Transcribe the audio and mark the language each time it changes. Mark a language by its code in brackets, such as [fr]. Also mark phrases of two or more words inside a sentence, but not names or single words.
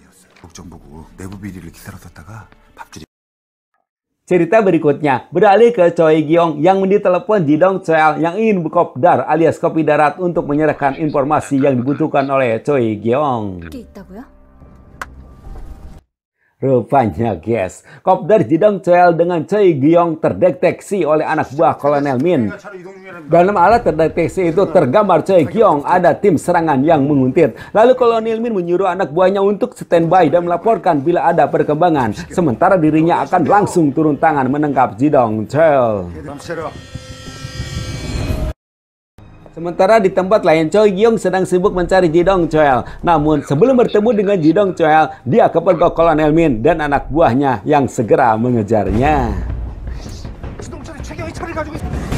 [id] Cerita berikutnya beralih ke Choi Gyong yang ditelepon Ji Dong-chol yang ingin berkopdar alias kopi darat untuk menyerahkan informasi yang dibutuhkan oleh Choi Gyong. Rupanya guys, kopdar Ji Dong-cheol dengan Choi Gyong terdeteksi oleh anak buah Kolonel Min. [ko] 차로 이동 중이라는 [id] Dalam alat terdeteksi itu tergambar Choi Gyong ada tim serangan yang menguntit. Lalu Kolonel Min menyuruh anak buahnya untuk standby dan melaporkan bila ada perkembangan. Sementara dirinya akan langsung turun tangan menangkap Ji Dong-cheol. [ko] 감시해라. [id] Sementara di tempat lain, Choi Gyong sedang sibuk mencari Ji Dong-cheol. Namun sebelum bertemu dengan Ji Dong-cheol, dia kepergok Kolonel Min dan anak buahnya yang segera mengejarnya. [ko] 지동철이 최경희 차를 가지고 있어.